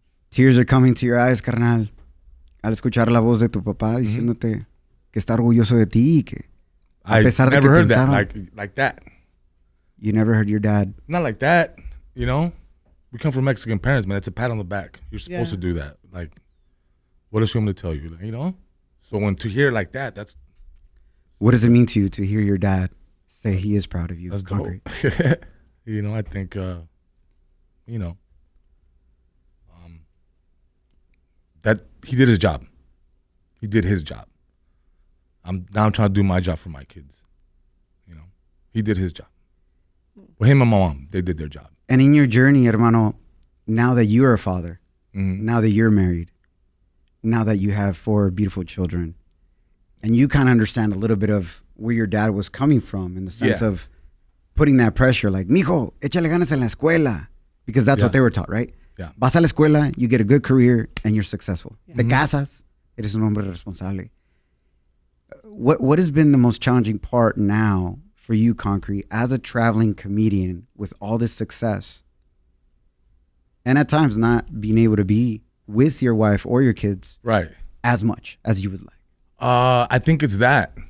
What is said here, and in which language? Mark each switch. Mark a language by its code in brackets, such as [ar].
[en] Tears are coming to your eyes, carnal. [es] Al escuchar la voz de tu papá diciéndote que está orgulloso de ti y que a pesar de que [en] heard [es] pensaba, [en] that like that. You never heard your dad. Not like that, We come from Mexican parents, man. It's a pat on the back. You're supposed to do that. Like, what does she want me to tell you? So when to hear like that, that's... What does it mean to you to hear your dad say he is proud of you? That's Concrete. Dope. I think, that he did his job. He did his job. I'm trying to do my job for my kids. He did his job. Well, him and my mom, they did their job. And in your journey, hermano, now that you're a father, now that you're married, now that you have 4 beautiful children, and you kind of understand a little bit of where your dad was coming from in the sense of putting that pressure, like, [es] mijo, échale ganas en la escuela, [en] because that's what they were taught, right? Yeah. [es] Vas a la escuela, [en] you get a good career, and you're successful. [es] Te casas, eres un hombre responsable. [en] What has been the most challenging part now for you, Concrete, as a traveling comedian with all this success, and at times not being able to be with your wife or your kids right as much as you would like? I think it's that.